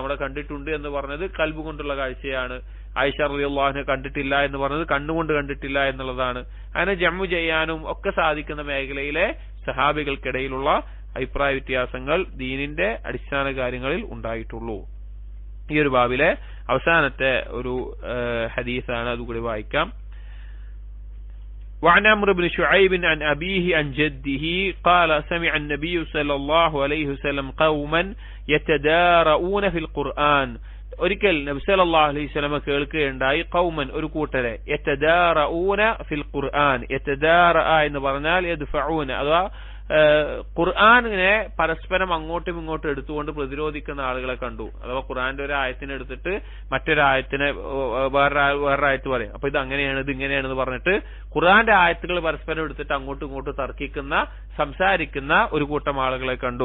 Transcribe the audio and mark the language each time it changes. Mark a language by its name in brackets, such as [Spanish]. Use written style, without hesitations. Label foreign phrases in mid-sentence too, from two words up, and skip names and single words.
[Malayalam] അവിടെ കണ്ടിട്ടുണ്ട് എന്ന് പറഞ്ഞത് കൽബ് കൊണ്ടുള്ള കാഴ്ചയാണ്, ആയിഷ [Arabic] رضي الله عنها [Malayalam] കണ്ടിട്ടില്ല എന്ന് പറഞ്ഞത് കണ്ണുകൊണ്ട് കണ്ടിട്ടില്ല എന്നുള്ളതാണ്. അങ്ങനെ ജമഅ ചെയ്യാനും ഒക്കെ സാധിക്കുന്ന മേഖലയിലെ സഹാബികൾക്കിടയിലുള്ള അഭിപ്രായ വ്യത്യാസങ്ങൾ ദീനിന്റെ അടിസ്ഥാന കാര്യങ്ങളിൽ ഉണ്ടായിട്ടുള്ളൂ. ഈ ഒരു ബാബിലെ അവസാനത്തെ ഒരു ഹദീസാണ്, അതുകൂടി വായിക്കാം. [Arabic] وعن عمرو بن شعيب عن أبيه عن جده قال سمع النبي صلى الله عليه وسلم قوما يتدارؤون في القرآن. [Malayalam] ഒരിക്കൽ നബി [Arabic] صلى الله عليه وسلم [Malayalam] കേൾക്കുകയുണ്ടായി ഖൗമൻ ഒരു കൂട്ടരെ, [Arabic] يتدارؤون في القرآن. [Malayalam] യതദാറഅ എന്ന് പറഞ്ഞാൽ യദ്ഫഊന, അഥവാ ഖുർആനിനെ പരസ്പരം അങ്ങോട്ടും ഇങ്ങോട്ടും എടുത്തുകൊണ്ട് പ്രതിരോധിക്കുന്ന ആളുകളെ കണ്ടു. അഥവാ ഖുർആന്റെ ഒരു ആയത്തിനെ എടുത്തിട്ട് മറ്റൊരായത്തിനെ വേറൊരായത്ത് പറയും, അപ്പൊ ഇത് അങ്ങനെയാണ് ഇത് ഇങ്ങനെയാണെന്ന് പറഞ്ഞിട്ട് ഖുർആന്റെ ആയത്തുകൾ പരസ്പരം എടുത്തിട്ട് അങ്ങോട്ടും ഇങ്ങോട്ടും തർക്കിക്കുന്ന, സംസാരിക്കുന്ന ഒരു കൂട്ടം ആളുകളെ കണ്ടു.